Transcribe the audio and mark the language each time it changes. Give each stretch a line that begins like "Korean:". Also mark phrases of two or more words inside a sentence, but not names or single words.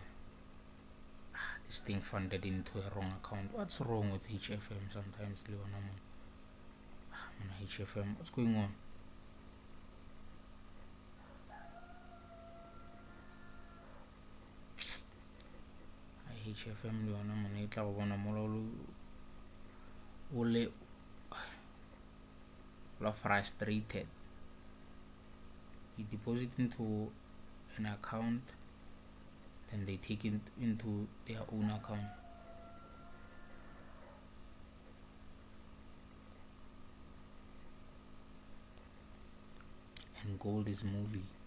English: This thing funded into a wrong account. What's wrong with HFM sometimes, Leona? HFM, what's going on? HFM Leona man,
Tswana: e tla go bona mololo o frustrated.
English: You deposit into an account, then they take it into their own account. And gold is moving.